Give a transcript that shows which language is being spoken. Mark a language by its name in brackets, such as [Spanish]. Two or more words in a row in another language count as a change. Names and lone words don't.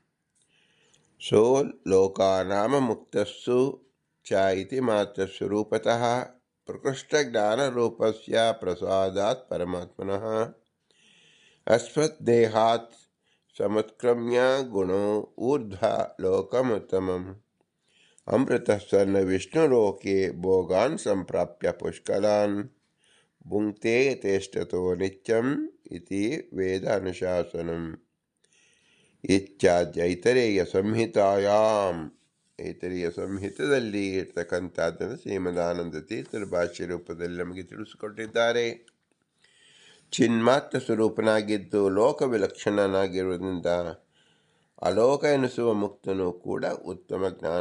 [Sanskrit] ಸೋ ಲೋಕಾನಾಮ ಮುಕ್ತಸ್ಸು ಚ ಇತಿ ಮಾತ್ರ ಸ್ವರೂಪತಃ ಪ್ರಕೃಷ್ಟ ಜ್ಞಾನರೂಪಸ್ಯ ಪ್ರಸಾದಾತ್ ಪರಮಾತ್ಮನಃ ಅಸ್ಮತ್ ದೇಹಾತ್ ಸಮತ್ಕ್ರಮ್ಯ ಗುಣೋ ಊರ್ಧ್ವ ಲೋಕಮುತ್ತಮಂ ಅಮೃತಃ ಸನ್ನ ವಿಷ್ಣುಲೋಕೆ ಭೋಗಾನ್ ಸಂಪ್ರಾಪ್ಯ ಪುಷ್ಕಲಾನ್ ಭುಂಕ್ತೆ ಯಥೇಷ್ಟತೋ ನಿತ್ಯಂ ಇತಿ ವೇದ ಅನುಶಾಸನಂ ಇತ್ಯಾದಿ ಐತರೇಯ ಸಂಹಿತಾಯಾಮ್. [Kannada] ಐತರೇಯ ಸಂಹಿತದಲ್ಲಿ ಇರ್ತಕ್ಕಂಥದ್ದನ್ನು ಶ್ರೀಮದಾನಂದ ತೀರ್ಥರ ಭಾಷ್ಯ ರೂಪದಲ್ಲಿ ನಮಗೆ ತಿಳಿಸಿಕೊಟ್ಟಿದ್ದಾರೆ. ಚಿನ್ಮಾತ್ರ ಸ್ವರೂಪನಾಗಿದ್ದು ಲೋಕ ವಿಲಕ್ಷಣನಾಗಿರುವುದರಿಂದ ಅಲೋಕ ಎನಿಸುವ ಮುಕ್ತನು ಕೂಡ ಉತ್ತಮ ಜ್ಞಾನ